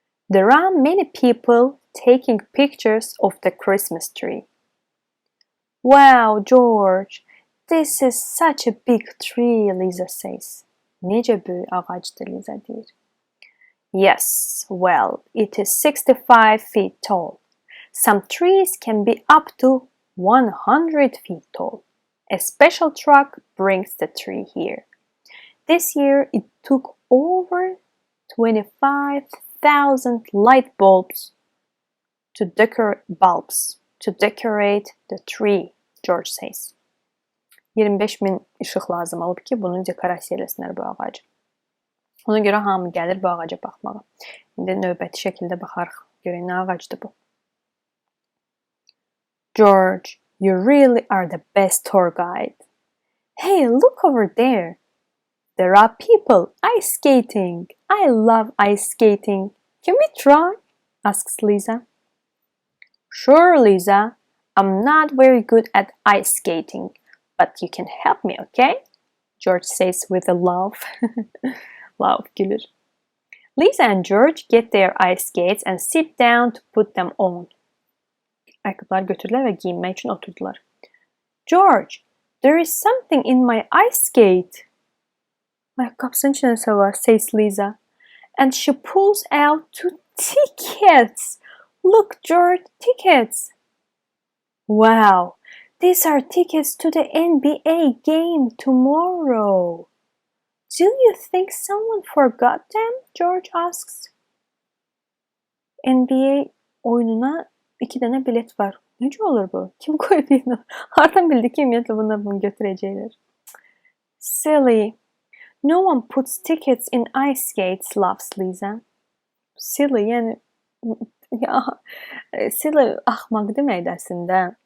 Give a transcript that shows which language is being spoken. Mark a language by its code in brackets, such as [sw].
[en] There are many people taking pictures of the Christmas tree. Wow, George, this is such a big tree, Lisa says. [az] Necə böyük ağacdır, Lisa deyir. [en] Yes, well, it is 65 feet tall. Some trees can be up to 100 feet tall. A special truck brings the tree here. This year it took over 25,000 light bulbs to decorate the tree, George says. [az] 25.000 ışıq lazım olub ki, bunu dekorasiya eləsinlər bu ağacı. Ona görə hamı gəlir bu ağaca baxmağa. İndi növbəti şəkildə baxarıq. Görək nə ağacdır bu. [en] George, you really are the best tour guide. Hey, look over there. There are people ice skating. I love ice skating. Can we try? Asks Lisa. Sure, Lisa. I'm not very good at ice skating, but you can help me, okay? George says with a laugh. Laugh, gülür. Lisa and George get their ice skates and sit down to put them on. [az] Ayakkabılar götürdülər və giyinmək üçün oturdular. [en] George, there is something in my ice skate. [az] Ayakkabısının içində nəsə var, [en] says Lisa. And she pulls out 2 tickets. Look, George, tickets. Wow, these are tickets to the NBA game tomorrow. Do you think someone forgot them? George asks. [az] NBA oyununa 2 dənə bilet var. Necə olur bu? Kim qoyub yine? Hardan bildi ki, ümumiyyətlə bunu götürəcəklər? Silly. [en] No one puts tickets in ice skates, laughs Lisa. [az] Silly, yəni silly axmaq deməkdir əslində.